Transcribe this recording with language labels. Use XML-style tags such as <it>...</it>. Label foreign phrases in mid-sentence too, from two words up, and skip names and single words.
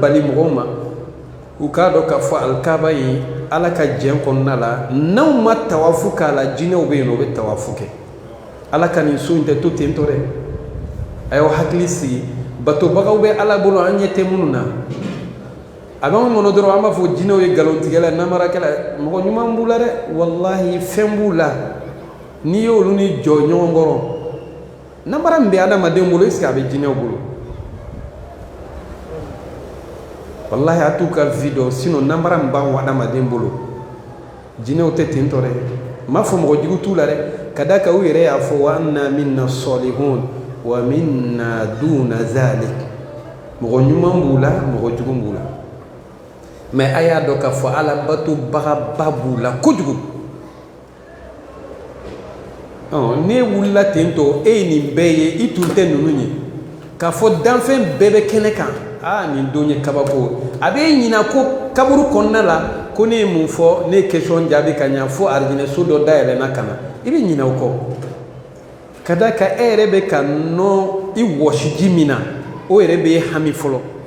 <bm>bali mɔgɔw ma u k'a dɔn k'a fɔ alikaba in ala ka jɛn kɔnɔna la n'aw ma tawafu k'a la jinɛw bɛ yen nɔ u bɛ tawafu kɛ ala ka nin so in tɛ to ten tɔ dɛ a y'aw hakili sigi batobagaw bɛ ala bolo an ɲɛ tɛ minnu na a b'anw kɔnɔ dɔrɔn an b'a fɔ jinɛw ye nkalontigɛla namarakɛla mɔgɔ ɲuman b'u la dɛ walahi fɛn b'u la n'i y'olu ni jɔ ɲɔgɔn kɔrɔ namara min bɛ adamaden bolo</bm> <fr>est ce que</fr> <bm>a bɛ jinɛw bolo wallahi a t'u ka vie dɔn sinon namara min b'anw adamaden bolo jinɛw tɛ ten tɔ dɛ n m'a fɔ mɔgɔ jugu t'u la dɛ ka da kan u yɛrɛ y'a fɔ</bm> <ar>وأنا منا الصالحون ومنا دون ذلك</ar> <bm>mɔgɔ ɲuman b'u la mɔgɔ jugu b'u la mais a y'a dɔn k'a fɔ ala batobagaba b'u la kojugu n'e wulila ten tɔ e ye nin bɛɛ ye i tun tɛ ninnu ye k'a fɔ danfɛn bɛɛ bɛ kɛnɛ kan nin don ye kabako a b'e ɲina ko kaburu kɔnɔna la ko ne ye mun fɔ ne ye question jaabi ka ɲa fo arijinɛso dɔ dayɛlɛnna ka na i bɛ ɲina o kɔ ka da kan e yɛrɛ bɛ ka nɔ i wɔsi ji min na o yɛrɛ b'e hami fɔlɔ</bm>